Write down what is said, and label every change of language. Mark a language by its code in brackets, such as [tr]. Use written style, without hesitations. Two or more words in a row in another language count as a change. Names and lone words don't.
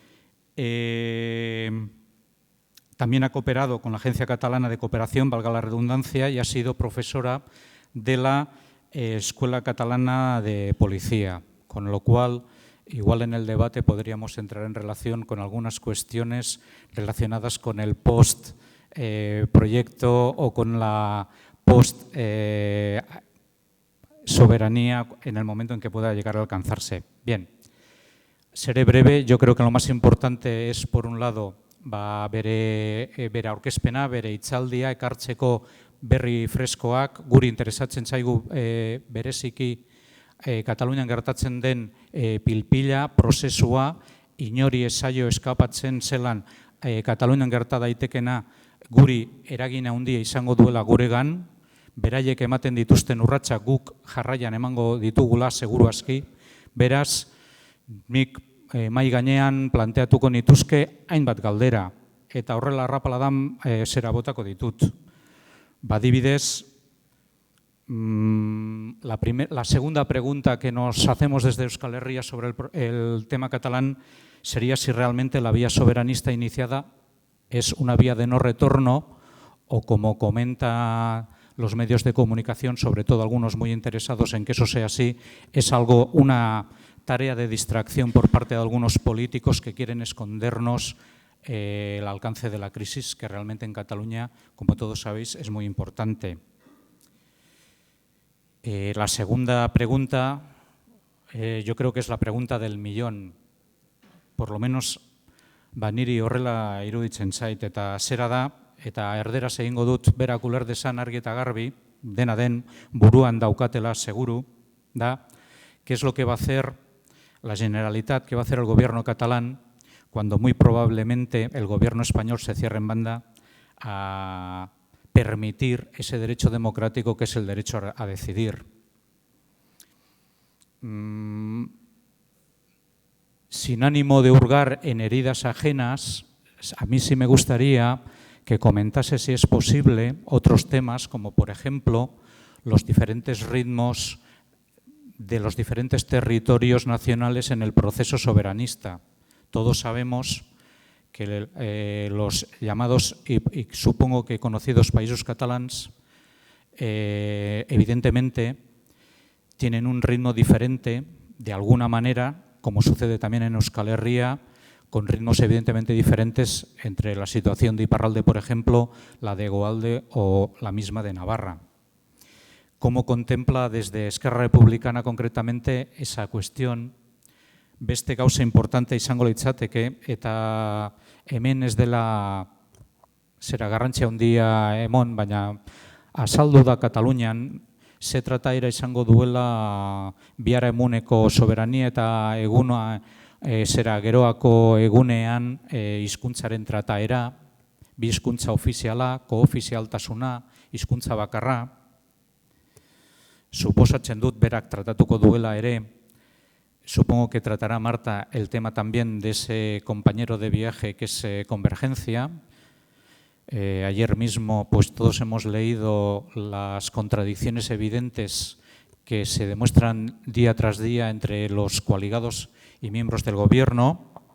[es] También ha cooperado con la Agencia Catalana de Cooperación, valga la redundancia, y ha sido profesora de la Escuela Catalana de Policía, con lo cual, igual en el debate podríamos entrar en relación con algunas cuestiones relacionadas con el post-proyecto o con la post-soberanía en el momento en que pueda llegar a alcanzarse. Bien, seré breve. Yo creo que lo más importante es, por un lado, [eu] bere aurkezpena, bere hitzaldia, ekartzeko berri freskoak, guri interesatzen zaigu bereziki Katalunian gertatzen den pilpila, prozesua, inori ez zaio eskapatzen zelan Katalunian gerta daitekena guri eragin handia izango duela guregan, beraiek ematen dituzten urratsak guk jarraian emango ditugula seguru aski, beraz, nik mai gainean planteatuko nituzke hainbat galdera, eta horrela arrapaladan zera botako ditut. Adibidez, [es] la segunda pregunta que nos hacemos desde Euskal Herria sobre el tema catalán sería si realmente la vía soberanista iniciada es una vía de no retorno o, como comentan los medios de comunicación, sobre todo algunos muy interesados en que eso sea así, es una tarea de distracción por parte de algunos políticos que quieren escondernos el alcance de la crisis, que realmente en Cataluña, como todos sabéis, es muy importante. La segunda pregunta, yo creo que es la pregunta del millón. Por lo menos, [eu] niri horrela iruditzen zait, eta zera da, eta erderaz egingo dut berak uler dezan argi eta garbi, dena den buruan daukatela seguru, da, [es] qué es lo que va a hacer la Generalitat, qué va a hacer el gobierno catalán cuando muy probablemente el gobierno español se cierre en banda a permitir ese derecho democrático que es el derecho a decidir. Sin ánimo de hurgar en heridas ajenas, a mí sí me gustaría que comentase, si es posible, otros temas, como por ejemplo los diferentes ritmos de los diferentes territorios nacionales en el proceso soberanista. Todos sabemos que los llamados y supongo que conocidos països catalans evidentemente tienen un ritmo diferente de alguna manera, como sucede también en Euskal Herria, con ritmos evidentemente diferentes entre la situación de Iparralde, por ejemplo, la de Hegoalde o la misma de Navarra. ¿Cómo contempla desde Esquerra Republicana concretamente esa cuestión? [eu] Beste gauza importante izango litzateke, eta hemen ez dela zera garrantzia handia emon, baina azaldu da Katalunian, ze trataera izango duela bihar emuneko soberania eta eguna zera geroako egunean hizkuntzaren trataera, bi hizkuntza ofiziala, koofizialtasuna, hizkuntza bakarra. Suposatzen dut berak tratatuko duela ere. [es] Supongo que tratará Marta el tema también de ese compañero de viaje que es Convergencia. Ayer mismo pues todos hemos leído las contradicciones evidentes que se demuestran día tras día entre los coaligados y miembros del gobierno.